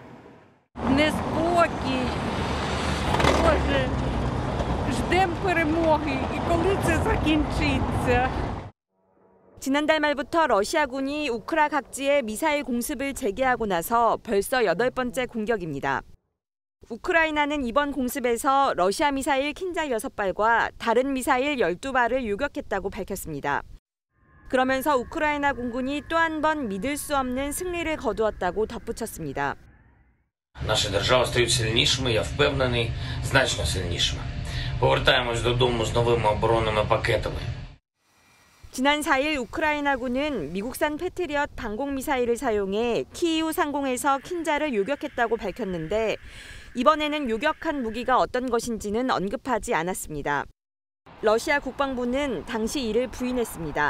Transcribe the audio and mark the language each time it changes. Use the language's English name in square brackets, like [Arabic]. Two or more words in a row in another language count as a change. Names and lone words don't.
[Korean] 지난달 말부터 러시아군이 우크라 각지에 미사일 공습을 재개하고 나서 벌써 8번째 공격입니다. 우크라이나는 이번 공습에서 러시아 미사일 킨잘 6발과 다른 미사일 12발을 요격했다고 밝혔습니다. 그러면서 우크라이나 공군이 또 한 번 믿을 수 없는 승리를 거두었다고 덧붙였습니다. [Ukrainian] Наша держава стають сильнішими, я впевнений, значно сильнішими. Повертаємось додому з новими оборонними пакетами. [Korean] 지난 4일 우크라이나군은 미국산 패트리엇 방공 미사일을 사용해 키이우 상공에서 킨자를 요격했다고 밝혔는데 이번에는 요격한 무기가 어떤 것인지는 언급하지 않았습니다. 러시아 국방부는 당시 이를 부인했습니다.